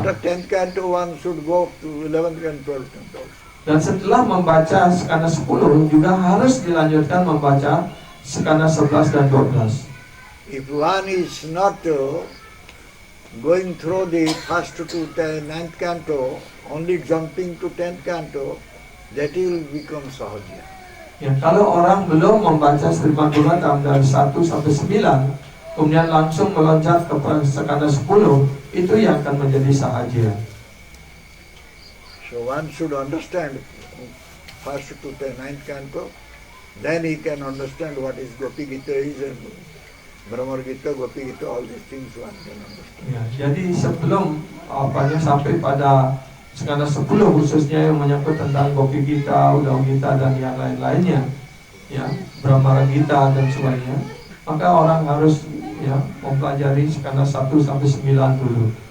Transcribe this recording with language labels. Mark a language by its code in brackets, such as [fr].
[en] After 10th canto, one should go to 11th and 12th canto. [id] Dan setelah membaca skala 10 juga harus dilanjutkan membaca skala 11 dan 12. [en] If one is not going through the first to the 9th canto, only jumping to 10th canto, that will become sahaja. [id] Ya, kalau orang belum membaca Sri Bhagavatam dari 1 sampai 9, kemudian langsung meloncat ke skala 10, itu yang akan menjadi sahaja. [en] So one should understand first to the 9th canto, then he can understand what is Gopi Gita is and Brahmar Gita, Gopi Gita, all these things one can understand. [id] Ya, jadi sebelum sampai pada skala 10 khususnya yang menyangkut tentang Gopi Gita, Uddhava Gita dan yang lain-lainnya, ya, Brahmara Gita dan sebagainya, maka orang harus ya mempelajari skala 1 sampai 9 dulu.